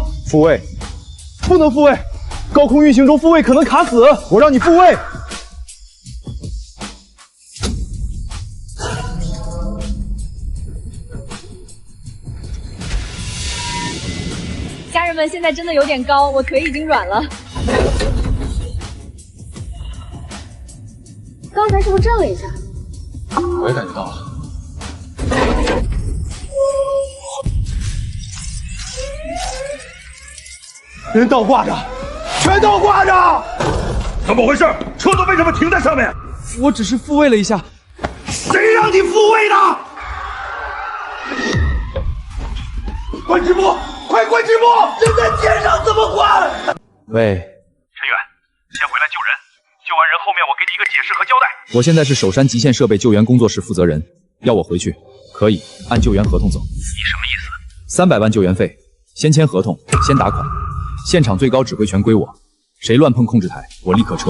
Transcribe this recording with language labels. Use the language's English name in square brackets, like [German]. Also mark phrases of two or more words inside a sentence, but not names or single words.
[Chinese] 復位，不能復位，高空運行中復位可能卡死，我讓你復位。家人们，现在真的有點高，我腿已經軟了。剛才是不是震了一下？我也感覺到了。人倒掛着，全倒掛着！怎麼回事？車子為什麼停在上面？我只是復位了一下。誰讓你復位的？關直播，快關直播！人在天上怎麼關？喂，陳遠，先回來救人，救完人後面我給你一個解釋和交代。我現在是首山極限設備救援工作室負責人，要我回去可以，按救援合同走。你什麼意思？300萬救援費，先簽合同，先打款。現場最高指揮權歸我，誰亂碰控制台，我立刻撤。